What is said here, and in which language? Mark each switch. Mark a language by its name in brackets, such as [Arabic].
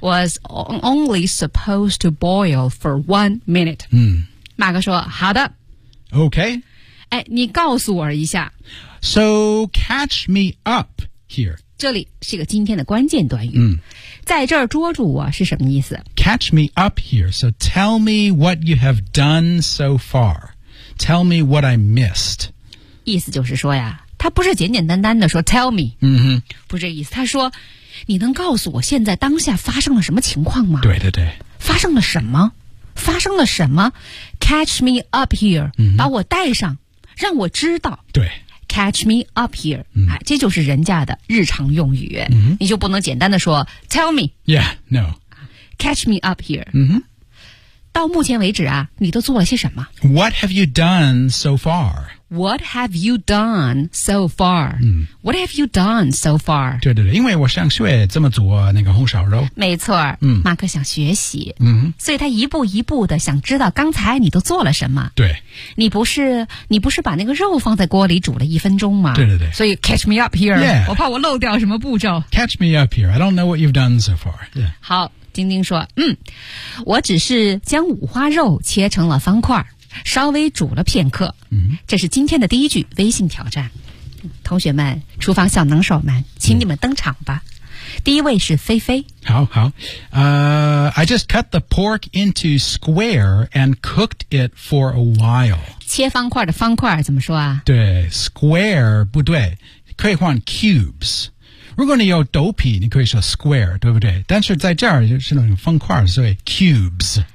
[English] Was only supposed to boil for 1 minute. 嗯， [Chinese] 马克说好的。 [English] Okay. [Chinese] 哎，你告诉我一下。 [English] So catch me up here. [Chinese] 这里是一个今天的关键短语。嗯，在这儿捉住我是什么意思？ [English] Catch me up here. So tell me what you have done so far. Tell me what I missed. [Chinese] 意思就是说呀，他不是简简单单的说 [English] tell me. 嗯哼， [Chinese] 不是这意思。他说，你能告诉我现在当下发生了什么情况吗？对对对。发生了什么？发生了什么？ [English] Catch me up here.、嗯、 [Chinese] 把我带上，让我知道。对。 [English] Catch me up here.、嗯 [Chinese] 啊、这就是人家的日常用语、嗯、你就不能简单的说 [English] Tell me. Yeah, no. Catch me up here.、嗯、 [Chinese] 到目前为止啊，你都做了些什么？ [English] What have you done so far? What have you done so far?、嗯、 What have you done so far? [Chinese] 对对对，因为我上学这么做那个红烧肉。没错、嗯、马克想学习、嗯、所以他一步一步的想知道刚才你都做了什么。对。你不是把那个肉放在锅里煮了一分钟吗？对对对。 [English] 所以 catch me up here、 yeah. [Chinese] 我怕我漏掉什么步骤。 [English] Catch me up here, I don't know what you've done so far、yeah. [Chinese] 好，丁丁说，嗯，我只是将五花肉切成了方块，稍微煮了片刻。嗯，这是今天的第一句微信挑战。同学们，厨房小能手们，请你们登场吧。嗯、第一位是菲菲。好好。 [English] I just cut the pork into square and cooked it for a while. [Chinese] 切方块的方块怎么说啊？对 ，square 不对，可以换 cubes。如果你有豆皮，你可以说 square， 对不对？但是在这儿就是那种方块，所以 cubes。